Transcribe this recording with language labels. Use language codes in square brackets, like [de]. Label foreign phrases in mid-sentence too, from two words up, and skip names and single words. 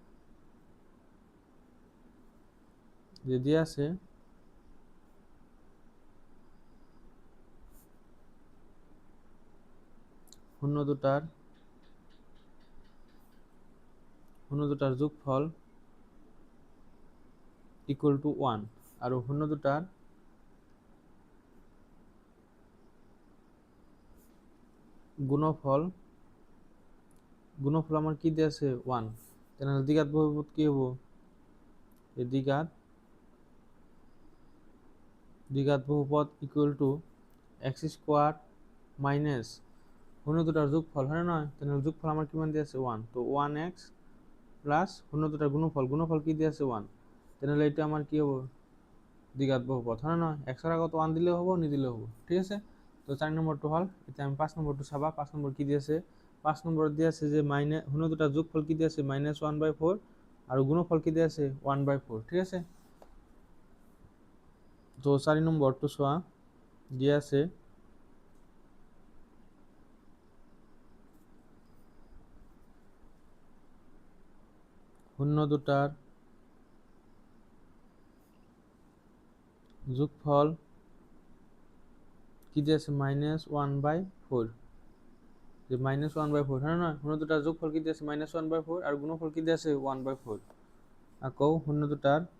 [as] যে দিয়ে আছে শূন্য দুটার যোগফল [en] equal to [as] 1 আর শূন্য দুটার গুণফল আমার কি দিয়ে আছে 1 তাহলে দ্বিঘাত বহুপদ কি হবো এই দ্বিঘাত বহুপদ [en] equal to x square minus [as] শূন্য দুটার যোগফল হয় না তাহলে যোগফল আমার কিমান দিয়ে আছে 1 তো 1x প্লাস শূন্য দুটার গুণফল কি দিয়ে আছে 1 তাহলে এটা আমার কি হবো দ্বিঘাত বহুপদ হয় না x এর আগত 1 দিলেও হবো নিদিলেও হবো ঠিক আছে তো 4 নম্বরটো হল এটা আমি 5 নম্বরটো চাবা 5 নম্বর কি দিয়েছে 5 নম্বর দিয়ে আছে যে মাইনাস শূন্য দুটার যোগফল কি দিয়ে আছে -1/4 আর গুণফল কি দিয়ে আছে 1/4 ঠিক আছে তো 4 নম্বরটো চোৱা দিয়ে আছে শূন্য দুটার যোগফল কি দিয়ে আছে -1/4 যে -1/4 হ্যাঁ না শূন্য দুটার যোগফল কি দিয়ে আছে -1/4 আর গুণফল কি দিয়ে আছে 1/4 আকৌ শূন্য দুটার